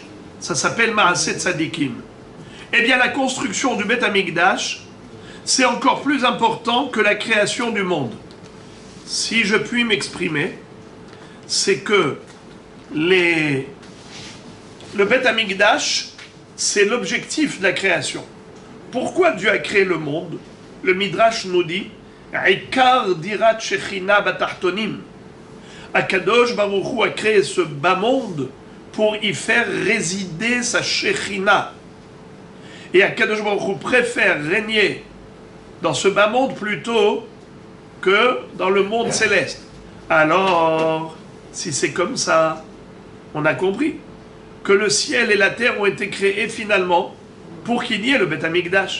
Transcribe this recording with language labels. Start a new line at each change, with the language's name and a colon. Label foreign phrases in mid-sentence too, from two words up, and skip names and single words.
French: Ça s'appelle
Hebrew: מעשה צדיקים.
French: Eh bien, la construction du
Hebrew: בית המקדש,
French: c'est encore plus important que la création du monde. Si je puis m'exprimer, c'est que le
Hebrew: בית המקדש,
French: c'est l'objectif de la création. Pourquoi Dieu a créé le monde? Le Midrash nous dit
Hebrew: עיקר דירת שכינה בתחתונים. הקדוש ברוך הוא
French: a créé ce bas monde pour y faire résider sa shechina. Et
Hebrew: הקדוש ברוך הוא
French: préfère régner dans ce bas monde plutôt que dans le monde céleste. Alors, si c'est comme ça, on a compris que le ciel et la terre ont été créés finalement pour qu'il y ait le
Hebrew: בית המקדש.